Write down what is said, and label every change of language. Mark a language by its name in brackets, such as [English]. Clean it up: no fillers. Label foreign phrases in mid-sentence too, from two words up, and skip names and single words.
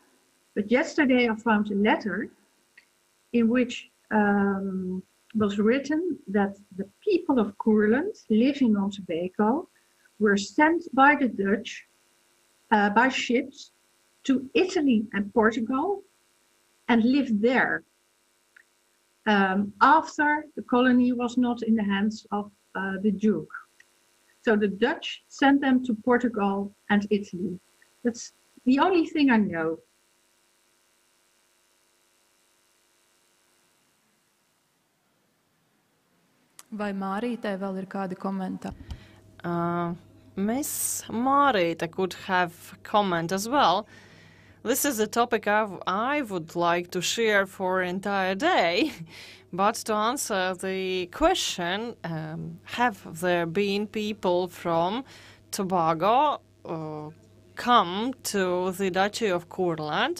[English] But yesterday I found a letter in which was written that the people of Courland living on Tobago were sent by the Dutch by ships to Italy and Portugal and lived there. After the colony was not in the hands of the Duke. So the Dutch sent them to Portugal and Italy. That's the only thing I know. [Latvian] Vai Mārītei vēl ir kādi komentāri? [English] Miss Marita could have comment as well. This is a topic I would like to share for an entire day, but to answer the question, have there been people from Tobago come to the Duchy of Courland?